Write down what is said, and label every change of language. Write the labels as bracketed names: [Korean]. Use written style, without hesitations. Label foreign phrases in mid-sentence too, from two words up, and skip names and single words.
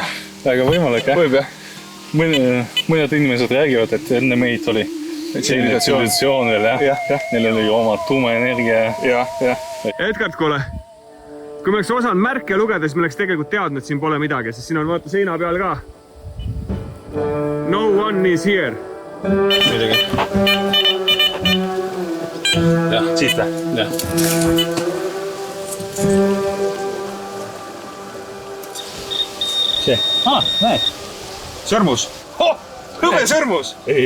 [Estonian] Väga võimalik, jah? Võib, jah? Mõned inimesed räägivad, et enne meid oli tsivilisatsioon veel, jah? Neil oli oma tuumaenergia. Edgard, kuule. Kui me oleks osanud märke lugeda, siis me oleks tegelikult teadnud, et siin pole midagi, sest siin on vaata seina peal ka. [English] No one is here. [Estonian] Midagi. Jah, siit või? Jah. See. Näe. Sõrmus. Hõve sõrmus. Ei ole.